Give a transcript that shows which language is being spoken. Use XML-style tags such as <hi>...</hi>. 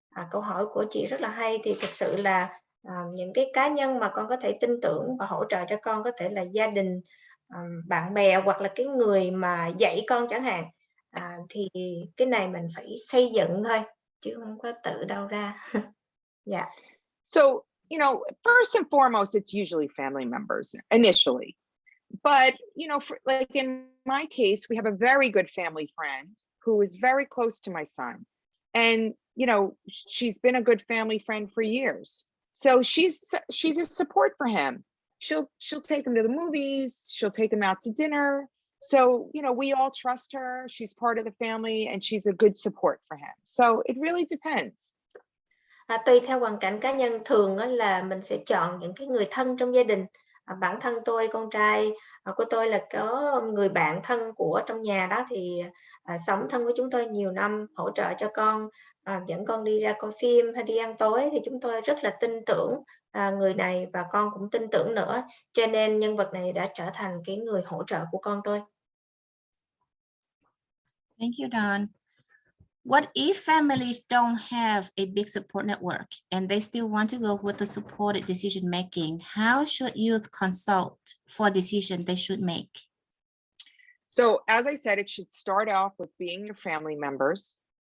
<vi>Câu hỏi của chị rất là hay. Thì thực sự là những cái cá nhân mà con có thể tin tưởng và hỗ trợ cho con có thể là gia đình, bạn bè hoặc là cái người mà dạy con chẳng hạn. Thì cái này mình phải xây dựng thôi, chứ không có tự đâu ra.</vi> <en>Yeah. So, first and foremost, it's usually family members initially. But, like in my case, we have a very good family friend who is very close to my son. And, she's been a good family friend for years. So she's a support for him. She'll take him to the movies. She'll take him out to dinner. So, we all trust her. She's part of the family and she's a good support for him. So it really depends.</en> <vi>Tùy theo hoàn cảnh cá nhân, thường là mình sẽ chọn những cái người thân trong gia đình. Bản thân tôi, con trai của tôi là có người bạn thân của trong nhà đó, thì sống thân với chúng tôi nhiều năm, hỗ trợ cho con, dẫn con đi ra coi phim hay đi ăn tối, thì chúng tôi rất là tin tưởng người này và con cũng tin tưởng nữa, cho nên nhân vật này đã trở thành cái người hỗ trợ của con tôi.</vi> <en>Thank you, Dawn. What if families don't have a big support network and they still want to go with the supported decision making? How should youth consult for decision they should make? So as I said, it should start off with being your family members.</en>